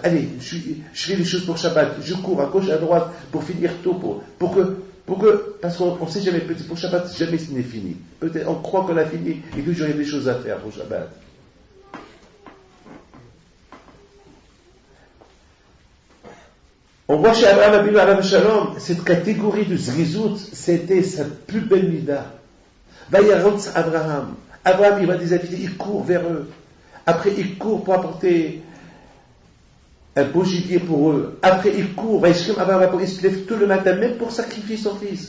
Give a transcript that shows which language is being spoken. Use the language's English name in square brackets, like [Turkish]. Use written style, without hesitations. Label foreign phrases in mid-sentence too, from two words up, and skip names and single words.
[French] Allez, je fais les choses pour Shabbat. Je cours à gauche, à droite pour finir tôt, pour que, parce qu'on ne sait jamais, peut-être pour Shabbat, jamais ce n'est fini. Peut-être on croit qu'on a fini et que j'aurai des choses à faire pour Shabbat. On voit chez Abraham [Hebrew] אבינו עליו השלום, [French] cette catégorie de zrizout, c'était sa plus belle mida. [Hebrew] וירץ אברהם. [French] Abraham, il va des invités, il court vers eux. Après, il court pour apporter un beau gibier pour eux. Après, il court, il se lève tout le matin, même pour sacrifier son fils.